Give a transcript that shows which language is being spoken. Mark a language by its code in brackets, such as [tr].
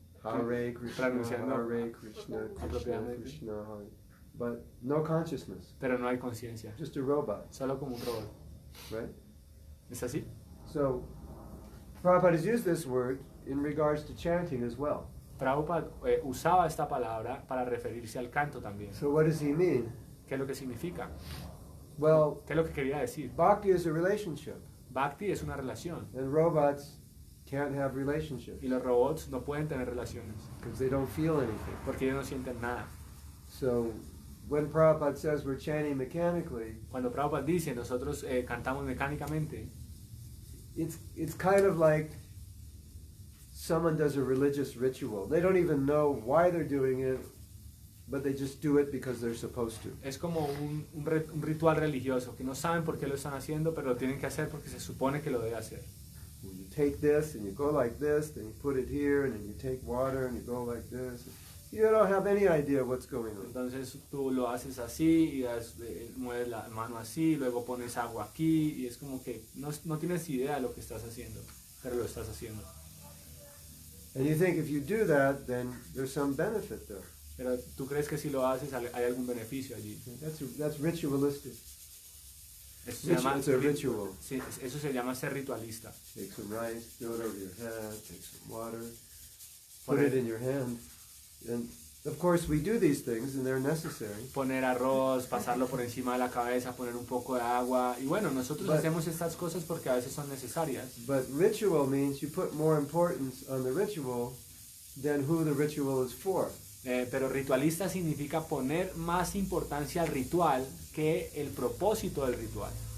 [sa] Hare Krishna, [es] Pronunciando [sa] Hare Krishna, Krishna [es] apropiadamente. [en] Krishna, Hare. But no consciousness. [es] Pero no hay conciencia. [en] Just a robot, [es] Solo como un robot. [en] right? [es] ¿Es así? [en] So, Prabhupada has used this word in regards to chanting as well. [es] Prabhupada usaba esta palabra para referirse al canto también. [en] So what does he mean? [es] ¿Qué es lo que significa? [en] Well, [es] ¿Qué es lo que quería decir? [en] bhakti is a relationship. [es] Bhakti es una relación. [en] And robots can't have relationships [es] Y los robots no pueden tener relaciones. [en] because they don't feel anything. [es] Porque ellos no sienten nada. [en] So when Prabhupada says we're chanting mechanically, [es] Cuando Prabhupada dice, nosotros cantamos mecánicamente, [en] it's kind of like someone does a religious ritual. They don't even know why they're doing it, but they just do it because they're supposed to. [es] es como un ritual religioso, que no saben por qué lo están haciendo, pero lo tienen que hacer porque se supone que lo debe hacer. [en] You take this and you go like this, then you put it here, and then you take water and you go like this. You don't have any idea what's going on. [es] Entonces tú lo haces así y mueves la mano así, luego pones agua aquí y es como que no tienes idea de lo que estás haciendo, pero lo estás haciendo. [en] And you think if you do that, then there's some benefit there. [es] Pero tú crees que si lo haces hay algún beneficio allí. [en] That's ritualistic. [es] Eso se llama, [en] It's a ritual. [es] sí, eso se llama ser ritualista. [en] Take some rice, throw it over your head, take some water, put it in your hand. And of course we do these things and they're necessary. [es] Poner arroz, pasarlo por encima de la cabeza, poner un poco de agua. Y bueno, nosotros hacemos estas cosas porque a veces son necesarias. [en] But ritual means you put more importance on the ritual than who the ritual is for. [es] Pero ritualista significa poner más importancia al ritual que el propósito del ritual.